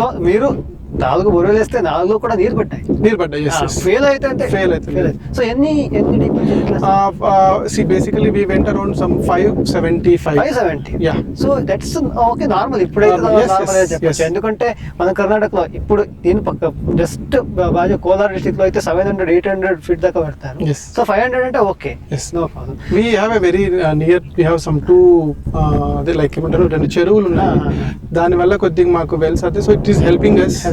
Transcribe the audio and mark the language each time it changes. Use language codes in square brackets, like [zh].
[te] So మీరు 4 borewell వేస్తే 4 కూడా నీరు పడ్డాయి. [en] Yes. [te] ఫెయిల్ అయితే ఫెయిల్. సో ఎన్ని deep? [en] see basically we went around some 570. Yeah. [te] So that's okay normal. ఇప్పుడైతే నార్మల్ చెప్పొచ్చు. ఎందుకంటే మన కర్ణాటకలో ఇప్పుడు దీని పక్క జస్ట్ బాగా కోలార్ డిస్ట్రిక్ట్ లో అయితే 700-800 feet దాకా పెడతారు. సో 500 అంటే okay, no problem. [en] We have a very near, we have some 2 [te] అదే లైక్ ఏమంటారు 2 చెరువులు ఉన్నాయి. దాని వల్ల కొద్దిగా మాకు వెల్స్ అవుతాయి. [en] So it is helping us.